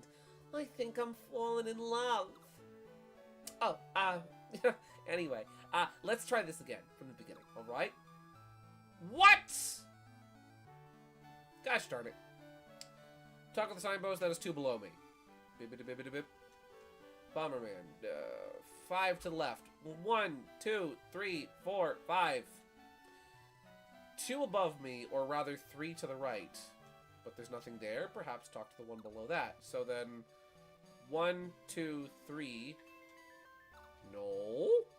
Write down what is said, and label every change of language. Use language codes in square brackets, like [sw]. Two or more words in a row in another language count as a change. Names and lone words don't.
[en] I think I'm falling in love. Oh, anyway, let's try this again from the beginning, alright? What? Gosh darn it. Talk with the signpost that is 2 below me. Bip-bip-bip-bip-bip. Bomberman. 5 to the left. 1, 2, 3, 4, 5. 2 above me, or rather 3 to the right. But there's nothing there. Perhaps talk to the one below that. So then 1, 2, 3. No.